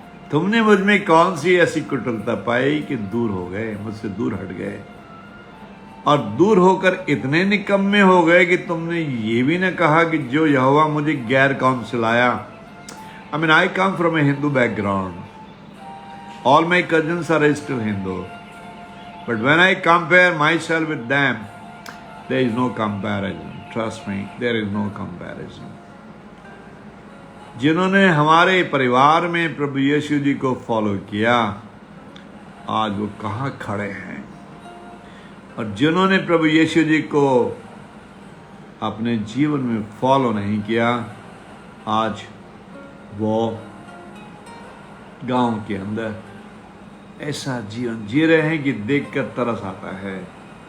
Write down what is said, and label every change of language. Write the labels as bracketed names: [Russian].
[Hindi] तुमने मुझ में कौन सी ऐसी कुटिलता पाई कि दूर हो गए, मुझसे दूर हट गए और दूर होकर इतने निकम्मे हो गए कि तुमने ये भी न कहा कि जो यहोवा मुझे गैर कौम से लाया। [English] I come from a Hindu background, all my cousins are still Hindu, but when I compare myself with them There is no comparison. Trust me, there is no comparison. [Hindi] जिन्होंने हमारे परिवार में प्रभु यीशु जी को फॉलो किया, आज वो कहाँ खड़े हैं। और जिन्होंने प्रभु यीशु जी को अपने जीवन में फॉलो नहीं किया, आज वो गांव के अंदर ऐसा जीवन जी रहे हैं कि देखकर तरस आता है।